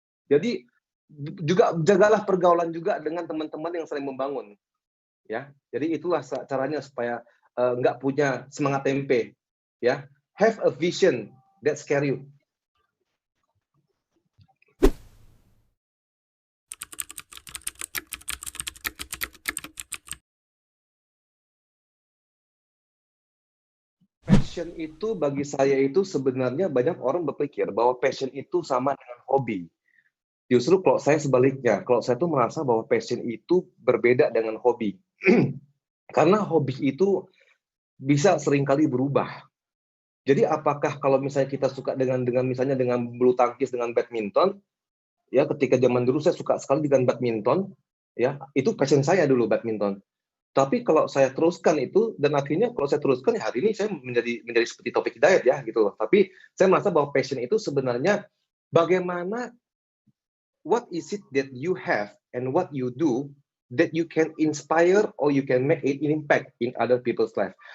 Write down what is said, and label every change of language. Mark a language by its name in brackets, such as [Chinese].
[Indonesian] Jadi juga jagalah pergaulan juga dengan teman-teman yang saling membangun. Ya, jadi itulah caranya supaya nggak punya semangat tempe. [English] Ya, have a vision that scare you. [Indonesian] Passion itu bagi saya itu sebenarnya banyak orang berpikir bahwa passion itu sama dengan hobi. Justru kalau saya sebaliknya, kalau saya tuh merasa bahwa passion itu berbeda dengan hobi. Karena hobi itu bisa seringkali berubah. Jadi apakah kalau misalnya kita suka dengan misalnya dengan bulu tangkis, dengan badminton, ya ketika zaman dulu saya suka sekali dengan badminton, ya itu passion saya dulu badminton. Tapi kalau saya teruskan itu dan akhirnya kalau saya teruskan ya hari ini saya menjadi seperti Taufik Hidayat ya gitu loh. Tapi saya merasa bahwa passion itu sebenarnya bagaimana, [English] what is it that you have and what you do that you can inspire or you can make an impact in other people's life.